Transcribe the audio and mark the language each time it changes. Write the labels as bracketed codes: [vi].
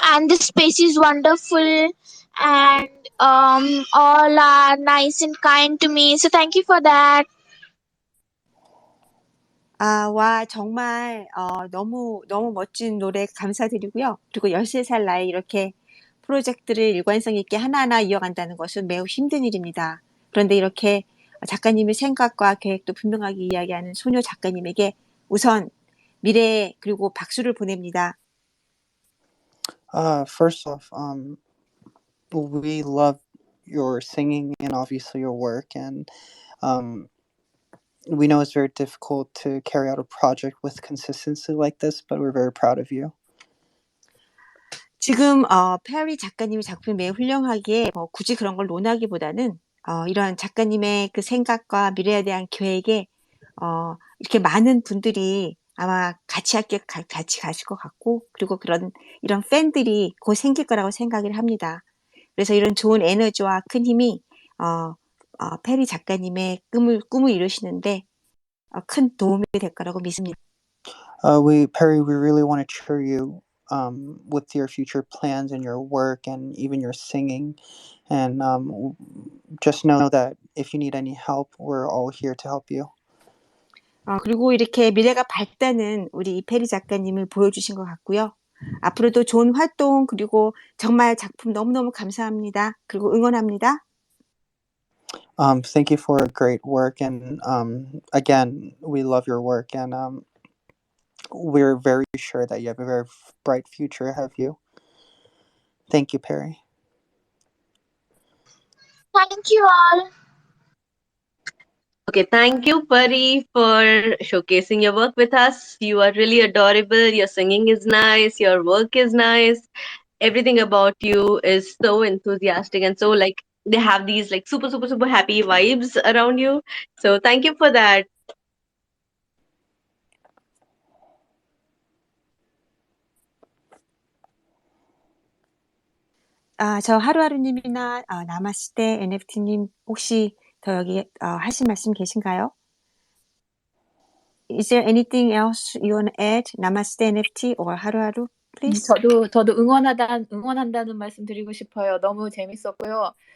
[en] And the space is wonderful, and all are nice and kind to me. So thank you for that. [ko] 와, 정말 너무 멋진 노래 감사드리고요. 그리고 13살 나이 이렇게 프로젝트를 일관성 있게 하나하나 이어간다는 것은 매우 힘든 일입니다. 그런데 이렇게 작가님의 생각과 계획도 분명하게 이야기하는 소녀 작가님에게 우선 미래 그리고 박수를 보냅니다. [en] First off, we love your singing and obviously your work, and we know it's very difficult to carry out a project with consistency like this, but we're very proud of you. [ko] 지금 페리 작가님의 작품이 매우 훌륭하기에 굳이 그런 걸 논하기보다는 이런 작가님의 그 생각과 미래에 대한 계획에 이렇게 많은 분들이 아마 같이 가실 것 같고, 그리고 이런 팬들이 곧 생길 거라고 생각을 합니다. 그래서 이런 좋은 에너지와 큰 힘이 페리 작가님의 꿈을 이루시는데 큰 도움이 될 거라고 믿습니다. [en] Perry, we really want to cheer you with your future plans and your work and even your singing. And just know that if you need any help, we're all here to help you. [ko] 그리고 이렇게 미래가 밝다는 우리 페리 작가님을 보여주신 것 같고요. 앞으로도 좋은 활동 그리고 정말 작품 너무너무 감사합니다. 그리고 응원합니다. [en] Thank you for great work, and again, we love your work, and we're very sure that you have a very bright future ahead of you. Thank you, Perry. Thank you all. Okay, thank you, Pari, for showcasing your work with us. You are really adorable. Your singing is nice. Your work is nice. Everything about you is so enthusiastic and so like they have these like super, super, super happy vibes around you. So thank you for that. [ko] 저 하루하루님이나 나마스테 NFT님 혹시 더 여기 하실 말씀 계신가요? [en] Is there anything else you want to add? Namaste NFT or 하루하루, please? [ko] 저도 응원한다는 말씀 드리고 싶어요. 너무 재밌었고요.